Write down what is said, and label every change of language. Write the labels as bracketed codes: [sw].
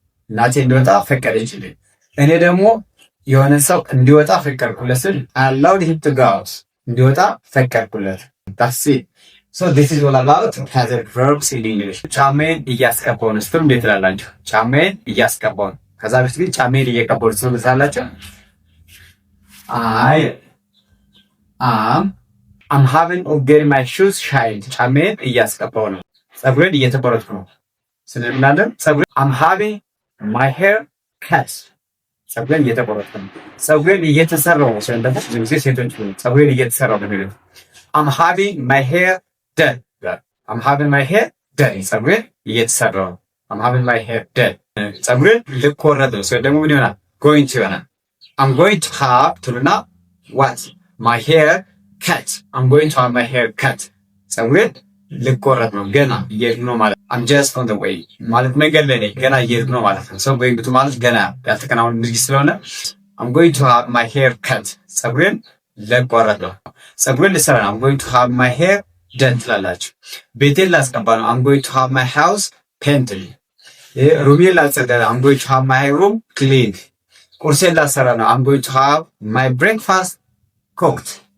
[am] እናቴ እንደወጣ ፈቀደችልኝ። እኔ ደግሞ የሆነ ሰው እንዲወጣ ፈቀድኩለት ስል [en] allowed him to go out [am] እንዲወጣ ፈቀድኩለት። [en] that's it. So this is all about causal verbs in English. [am] ጫሜን እያስቀባው ነው ስትሉ እንዴት ትላላችሁ? ጫሜን እያስቀባው ነው። ከዛ በፊት ግን ጫሜን እየቀባው ስትሉ ትላላችሁ? [en] I'm having to get my shoes shined. [am] ጫሜን እያስቀባው ነው። ፀጉሬን እየተቆረጥኩ ነው ስለምናለን ፀጉሬን [en] I'm having my hair cut. [am] ፀጉሬን እየተቆረጥኩ ነው። ፀጉሬን እየተሰራው ነው ስለዚህ ብዙ ጊዜ ሴቶች ፀጉሬን እየተሰራው ነው የሚሉት። [en] I'm having my hair done. I'm having my hair done. [am] ፀጉሬን እየተሰራው ነው። [en] I'm having my hair done. [am] ፀጉሬን ልቆረጥ ነው ስለዚህ ደግሞ ምን ይሆናል? [en] going to ይሆናል። I'm going to have ትሉና what my hair cut. I'm going to have my hair cut. [am] ፀጉሬን ልቆረጥ ነው ገና እየሄድኩ ነው ማለት [en] I'm just on the way [am] ማለት መንገድ ላይ ነኝ ገና እየሄድኩ ነው ማለት ነው። ሰው [en] going to [am] ማለት ገና ያልተከናወነ ድርጊት ስለሆነ [en] I'm going to have my hair cut [am] ፀጉሬን ልቆረጥ ነው። ፀጉሬን ልሰራ ነው [en] I'm going to have my hair done [am] ትላላችሁ። ቤቴን ላስቀባ ነው [en] I'm going to have my house painted። [am] ሩሜን ላጸዳ ነው [en] I'm going to have my room cleaned። [am] ቁርሴን ላሰራ ነው [en] I'm going to have my breakfast cooked።